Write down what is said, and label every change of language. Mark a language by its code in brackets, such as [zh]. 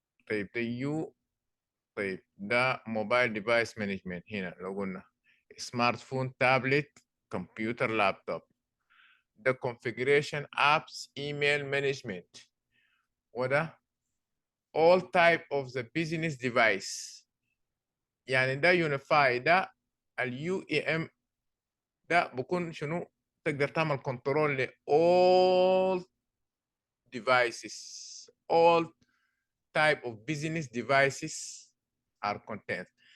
[ar] طيب ده طيب ده موبايل ديفايس مانجمنت. هنا لو قلنا سمارت فون، تابلت، كمبيوتر، لابتوب. ده [en] configuration apps email management. [ar] وده [en] all type of the business device. [ar] يعني ده unify. ده ال UEM ده بكون شنو؟ تقدر تعمل كنترول ل [en] all devices. all type of business devices are contained.